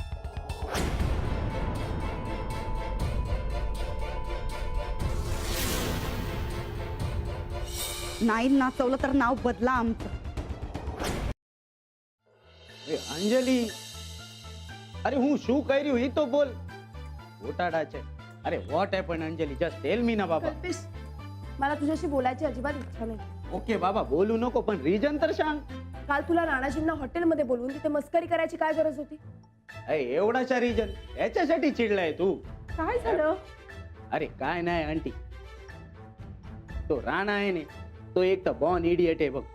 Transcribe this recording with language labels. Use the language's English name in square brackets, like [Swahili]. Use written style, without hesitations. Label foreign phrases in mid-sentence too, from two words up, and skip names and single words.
[Marathi] नाही नाचवलं तर नाव बदला आमचं. [Gujarati] अंजलि, अरे હું શું કર્યું એ તો બોલ. ગોટાડા છે. અરે [English] what happen [Gujarati] અંજલિ, [English] just tell me [Gujarati] ના બાબા. [Marathi] कल्पेश, मला तुझ्याशी बोलायची अजिबात इच्छा नाही. ओके बाबा, बोलू नको, पण रिजन तर सांग. काल तुला राणाजींना हॉटेलमध्ये बोलवून तिथे मस्करी करायची काय गरज होती? अरे एवढाचा रिजन, याच्यासाठी चिडलाय तू? काय झालं? अरे काय नाही आंटी, तो राणा आहे ने तो एक तर बॉर्न इडियट आहे बघ.